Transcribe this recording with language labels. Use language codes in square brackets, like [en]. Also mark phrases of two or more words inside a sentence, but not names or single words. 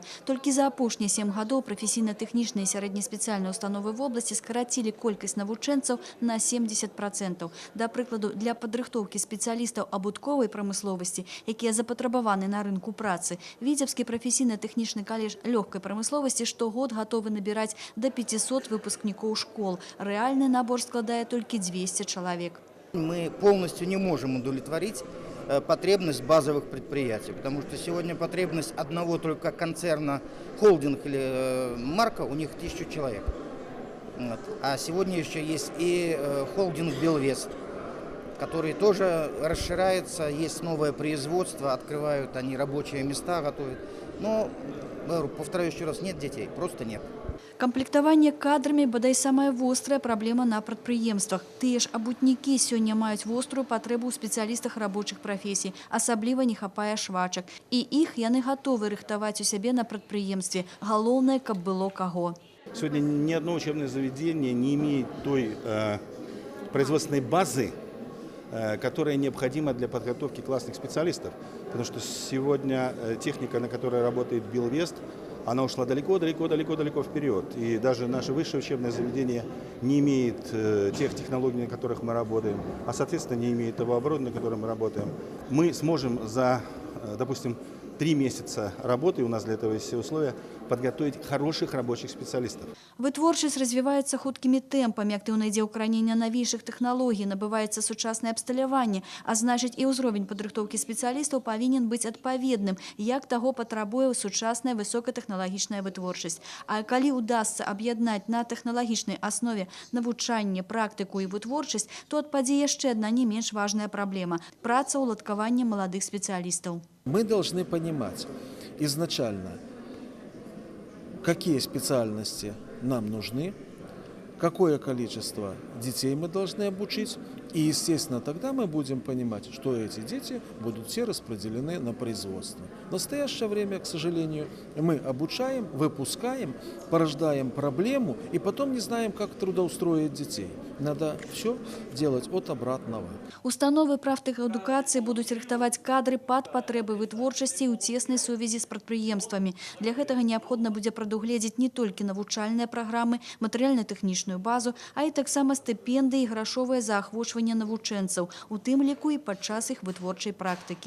[be] Толькі за апошнія 7 гадоў прафесійна-тэхнічныя і сярэднеспецыяльныя установы вобласці скарацілі колькасць навучэнцаў на 70%. Да прыкладу, для падрыхтоўкі спецыялістаў абутковай прамысловасці, якія запатрабаваны на рынку працы, Віцебскі прафесійна-тэхнічны каледж лёгкай прамысловасці штогод гатовы набіраць да 500 выпускнікоў школ. Рэальны набор складае [ru] только 200 человек. Мы полностью не можем удовлетворить потребность базовых предприятий, потому что сегодня потребность одного только концерна, холдинг или марка, у них 1000 человек. Вот. А сегодня еще есть и холдинг «Белвест», который тоже расширяется, есть новое производство, открывают они рабочие места, готовят. Но, повторяю еще раз, нет детей, просто нет. [be] Камплектаванне кадрамі бадай самая вострая праблема на прадпрыемствах. Тыя ж абутнікі сёння маюць вострую патрэбу ў спецыялістах рабочых прафесій. Асабліва не хапае швачак. І іх яны гатовы рыхтаваць у сябе на прадпрыемстве. Галоўнае, каб было каго. [ru] Сегодня ни одно учебное заведение не имеет той производственной базы, которая необходима для подготовки классных специалистов. Потому что сегодня техника, на которой работает «Белвест», она ушла далеко вперед. И даже наше высшее учебное заведение не имеет тех технологий, на которых мы работаем, а, соответственно, не имеет того оборудования, на котором мы работаем. Мы сможем за, допустим, 3 месяца работы, у нас для этого есть все условия, подготовить хороших рабочих специалистов. [be] Вытворчасць развіваецца хуткімі тэмпамі, актыўна ідзе ўкараненне навейшых тэхналогій, набываецца сучаснае абсталяванне, а значыць і ўзровень падрыхтоўкі спецыялістаў павінен быць адпаведным, як таго патрабуе сучасная высокатэхналагічная вытворчасць. А калі ўдасца аб'яднаць на тэхналагічнай аснове навучанне, практыку і вытворчасць, то адпадзе яшчэ адна не менш важная праблема – праца ўладкавання маладых спецыялістаў. [ru] Мы должны понимать изначально, какие специальности нам нужны, какое количество детей мы должны обучить. И, естественно, тогда мы будем понимать, что эти дети будут все распределены на производство. В настоящее время, к сожалению, мы обучаем, выпускаем, порождаем проблему и потом не знаем, как трудоустроить детей. Надо все делать от обратного. [be] Установы прафтэхадукацыі будуць рыхтаваць кадры пад патрэбы вытворчасці ў цеснай сувязі з прадпрыемствамі. Для гэтага неабходна будзе прадугледзець не толькі навучальныя праграмы, матэрыяльна-тэхнічную базу, а і таксама стыпендыі і грашовае заахвочванне навучэнцаў, у тым ліку і падчас іх вытворчай практыкі.